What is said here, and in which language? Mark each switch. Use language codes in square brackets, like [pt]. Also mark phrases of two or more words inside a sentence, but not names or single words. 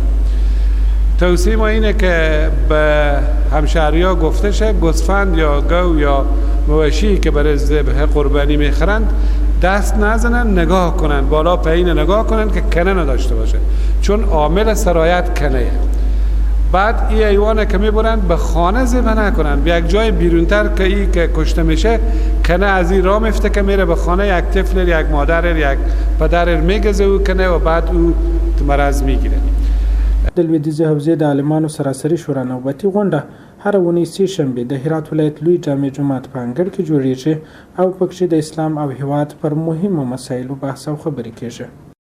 [fa] توصیه ما اینه که به همشهری‌ها گفته شه گوسفند یا گو یا مواشی که برای ذبح قربانی میخرند دست نزنن، نگاه کنن، بالا پایین نگاه کنن که کنه نداشته باشه، چون عامل سرایت کنه. بعد این حیوانه که میبرن به خانه ذبح نکنن، به یک جای بیرونتر که این که کشته میشه کنه از این راه میفته که میره به خانه یک طفل، یک مادر، یک پدر میگزه او کنه و بعد او مرض میگیره. [ps] د لویدیځې حوزې د عالمانو سراسري شورا نوبتي غونډه هر اونۍ سهشنبې د هرات ولایت لوی جامع جومات په انګړ کې جوړیږي او پکښې د اسلام او هیواد پر مهمو مسایلو بحث او خبرې کیږي.